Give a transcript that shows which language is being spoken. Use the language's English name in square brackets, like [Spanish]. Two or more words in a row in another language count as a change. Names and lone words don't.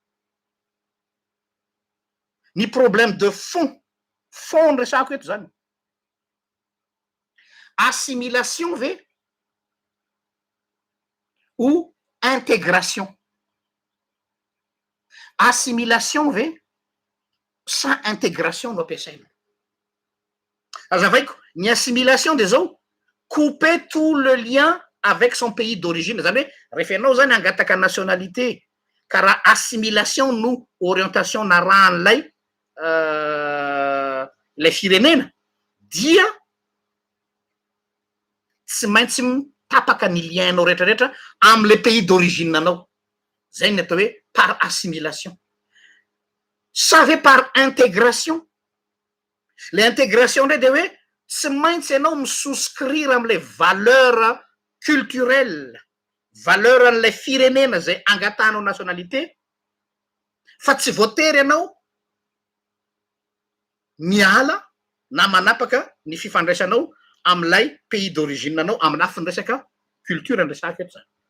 [French] Ny problème de fond [Malagasy] ny resako eto zany assimilation ve [French] ou intégration. [Malagasy] Assimilation ve sa intégration no ampiasaina. Azavaiko ny assimilation dia zao [French] couper tout le lien avec son pays d'origine. [Malagasy] Zany hoe rehefa ianao zany hangataka nationalité ka raha assimilation no orientation narahan'ilay lay firenena dia tsy maintsy mitapaka ny lienao rehetrarehetra am'le [French] pays d'origine [Malagasy] anao. Zay ny atao hoe [French] par assimilation. [Malagasy] Sa ve [French] par intégration le intégration [Malagasy] ndray de hoe tsy maintsy ianao misouscrire am'le [French] valeur culturelle, [Malagasy] valeur an'ilay firenena zay angatanao nationalité, fa tsy voatery ianao miala na manapaka ny fifandraisanao am'ilay [French] pays d'origine [Malagasy] anao amin'ny lafiny resaka culture andresaka eto zany.